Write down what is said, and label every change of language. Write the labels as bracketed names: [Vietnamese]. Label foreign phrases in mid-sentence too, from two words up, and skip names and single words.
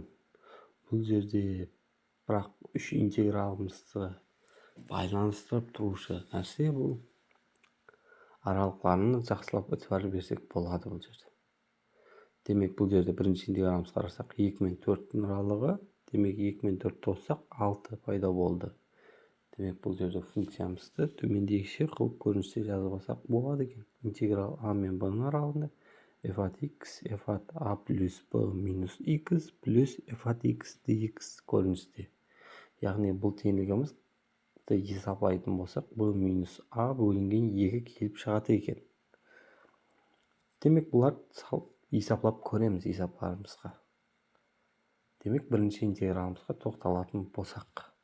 [Kazakh] Бұл жерде бірақ үш интегралымызды байланыстырып тұрушы нәрсе бұл аралықтарын жақсылап өтіп берсек болады бұл жерде. Демек, бұл жерде бірінші интегралымыз қарасақ 2 мен 4 аралығы. Демек, 2 мен 4 қоссақ 6 пайда болды. Демек, бұл жерде функциямызды төмендегіше қылып көріністе жазып алсақ болады екен. Интеграл а мен б аралығында f от x f от a плюс b минус x плюс f от x dx көріністе. Яғни бұл теңдігімізді есептейтін болсақ, b минус a бөлінген 2 келіп шығады екен. Демек, бұлар есептеп көреміз есептарымызға. Демек, бірінші интегралымызға тоқталатын болсақ.